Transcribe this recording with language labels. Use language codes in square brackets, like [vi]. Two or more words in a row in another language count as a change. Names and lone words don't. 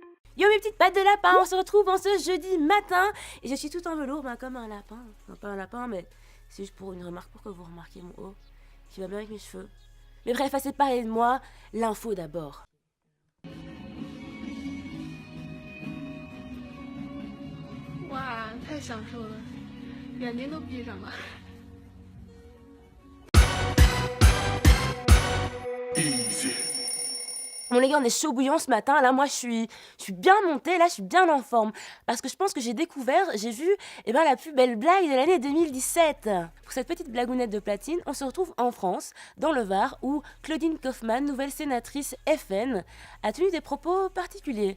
[fr] Yo mes petites pattes de lapin, on se retrouve en ce jeudi matin et je suis tout en velours, comme un lapin. Non, pas un lapin, mais c'est juste pour une remarque, pour que vous remarquiez mon haut qui va bien avec mes cheveux. Mais bref, assez parler de moi, l'info d'abord. [zh] Wow, 太享受了，眼睛都闭上了。 [fr] Bon les gars, on est chaud bouillant ce matin, là moi je suis bien montée, là je suis bien en forme. Parce que je pense que j'ai vu la plus belle blague de l'année 2017. Pour cette petite blagounette de platine, on se retrouve en France, dans le Var, où Claudine Kaufmann, nouvelle sénatrice FN, a tenu des propos particuliers.